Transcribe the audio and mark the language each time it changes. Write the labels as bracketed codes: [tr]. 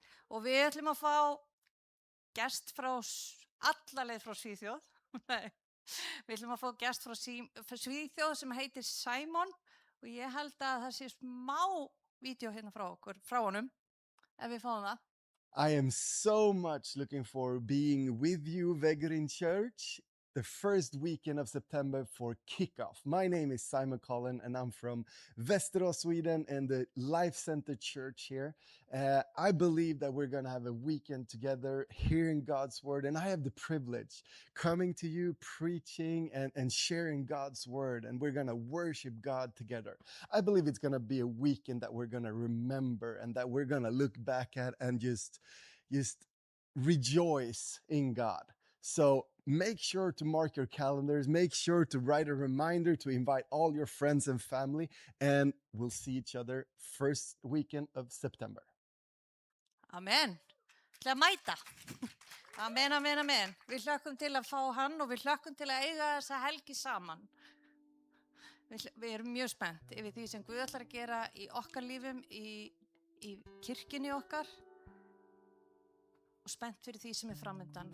[is] Og við ætlum að fá gest frá alla leið frá Svíþjóð. Nei. Við ætlum að fá gest frá Svíþjóð sem heitir Simon og ég held að það sé smá vídeo hérna frá honum, ef við fáum það. [en] I am so much looking forward being with you, Veggerin Church, the first weekend of September for kickoff. My name is Simon Collin and I'm from Västerås, Sweden and the Life Center Church here. I believe that we're going to have a weekend together hearing God's word, and I have the privilege coming to you, preaching and sharing God's word, and we're going to worship God together. I believe it's going to be a weekend that we're going to remember and that we're going to look back at and just rejoice in God. So make sure to mark your calendars, make sure to write a reminder to invite all your friends and family, and we'll see each other first weekend of September. [is] Amen. Til að mæta. Amen, amen, amen. Við hlökkum til að fá hann og við hlökkum til að eiga þessa helgi saman. Við erum mjög spennt yfir því sem Guð ætlar að gera í okkar lífum, í kirkjunni okkar og spennt fyrir því sem framundan.